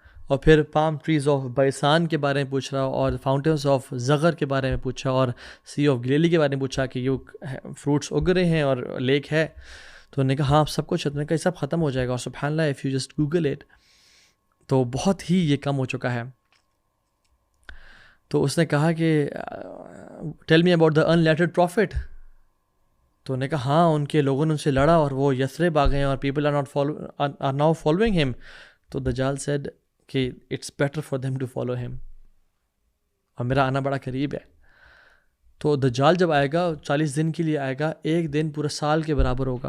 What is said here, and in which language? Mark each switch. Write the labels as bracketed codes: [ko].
[ur] اور پھر palm trees of بیسان کے بارے میں پوچھ رہا اور فاؤنٹینس آف زغر کے بارے میں پوچھا اور سی آف گلیلی کے بارے میں پوچھا کہ یہ فروٹس اگ رہے ہیں اور لیک ہے. تو انہوں نے کہا ہاں سب کچھ ہے. تو نے کہا یہ سب ختم ہو جائے گا. اور سبحان اللہ [en] if you just Google it [ur] تو بہت ہی یہ کم ہو چکا ہے. تو اس نے کہا کہ [en] Tell me about the unlettered prophet. [ur] تو انہوں نے کہا ہاں ان کے لوگوں نے ان سے لڑا اور وہ یثرب آ گئے اور [en] People are now following ہم. [ur] تو دجال سیڈ کہ [en] it's better for them to follow ہم، [ur] اور میرا آنا بڑا قریب ہے. تو دجال جب آئے گا 40 دن کے لیے آئے گا، ایک دن پورے سال کے برابر ہوگا.